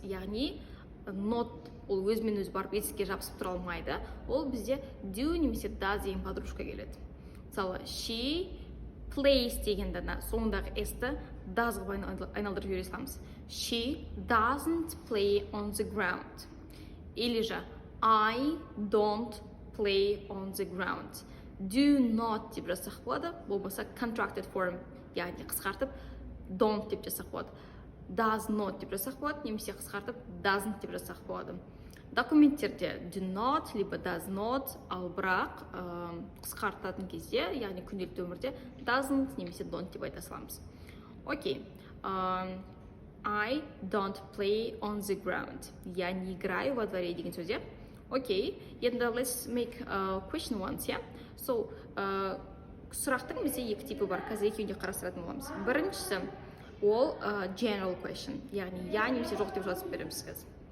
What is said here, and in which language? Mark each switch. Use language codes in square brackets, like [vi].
[kk] Яғни not ол өзімен өзі барып етістікке жабысып тұра алмайды. Ол бізде do немесе does деген [ru] подружка [kk] келеді. Мысалы, she plays дегенде соңындағы s-ті does-ға айналдырып жібере саламыз. [en] She doesn't play on the ground. [ru] Или же [en] I don't play on the ground. [kk] Do not деп жасақ болады, болмаса contracted form, яғни қысқартып don't деп жасақ болады. Does not деп жасақ болады, немесе қысқартып doesn't деп жасақ болады. Документтерде do not, [ru] либо [kk] does not, ал бірақ қысқартатын кезде, яғни күнделікті өмірде doesn't немесе don't деп айта саламыз. Окей, I don't play on the ground. [ru] Я не играю во дворе [kk] деген сөз, иә? [en] Окей, [kk] енді [en] let's make question ones, [kk] иә? [en] So, [kk] сұрақтың бізде екі типі бар, қазір екеуінде қарастыратын боламыз. Біріншісі, ол general question, яғни я немесе жоқ деп жазып береміз сіз.